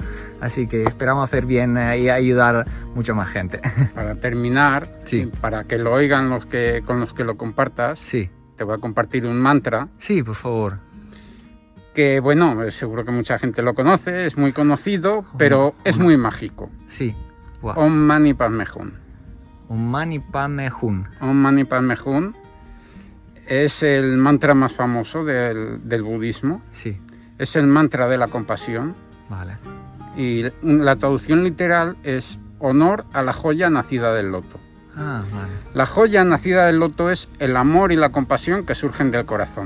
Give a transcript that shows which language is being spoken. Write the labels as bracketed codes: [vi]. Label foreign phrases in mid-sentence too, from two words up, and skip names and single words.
[es] Así que esperamos hacer bien y ayudar mucha más gente. Para terminar, Sí. para que lo oigan con los que lo compartas, Sí, te voy a compartir un mantra sí, por favor. que, bueno, seguro que mucha gente lo conoce, es muy conocido, pero es muy mágico. Sí. Wow. [sa] ॐ मणि पद्मे हूँ. ॐ मणि पद्मे हूँ. ॐ मणि पद्मे हूँ [es] es el mantra más famoso del budismo. Sí, Es el mantra de la compasión vale. y la traducción literal es honor a la joya nacida del loto. Ah, vale. La joya nacida del loto es el amor y la compasión que surgen del corazón.